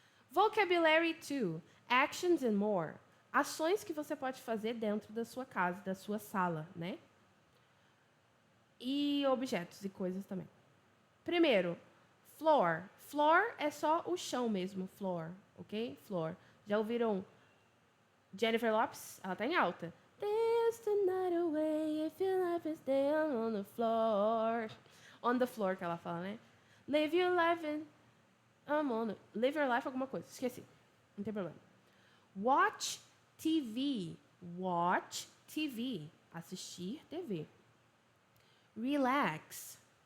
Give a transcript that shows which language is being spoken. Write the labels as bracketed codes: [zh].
[pt] Vocabulary 2. [en] Actions and more. [pt] Ações que você pode fazer dentro da sua casa, da sua sala, né? E objetos e coisas também. Primeiro, floor. Floor é só o chão mesmo, floor, ok? Floor. Já ouviram Jennifer Lopez? Ela tá em alta. [en] Dance the night away if your life is down on the floor. [pt] On the floor que ela fala, né? [en] Live your life [pt] in... Live your life alguma coisa. Esqueci. Não tem problema. Watch TV. [en] Watch TV. Assistir TV. Relax.